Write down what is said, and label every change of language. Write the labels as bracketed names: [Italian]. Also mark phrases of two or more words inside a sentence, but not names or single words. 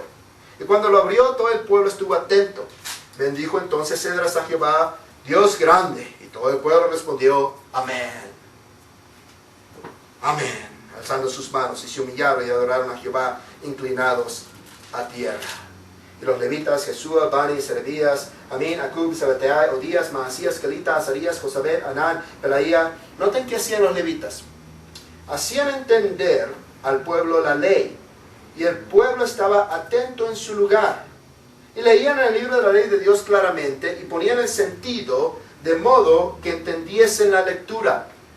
[Spanish] Y cuando lo abrió, todo el pueblo estuvo atento. Bendijo entonces Esdras a Jehová, Dios grande, y todo el pueblo respondió, amén. Amén. Alzando sus manos, y se humillaron y adoraron a Jehová, inclinados a tierra. Y los levitas, Jesúa, Bani, Serebías, Amín, Acub, Sabateai, Odías, Maasías, Kelita, Azarías, Josabet, Anán, Pelaía. Noten qué hacían los levitas. Hacían entender al pueblo la ley, y el pueblo estaba atento en su lugar. Y leían el libro de la ley de Dios claramente, y ponían el sentido de modo que entendiesen la lectura.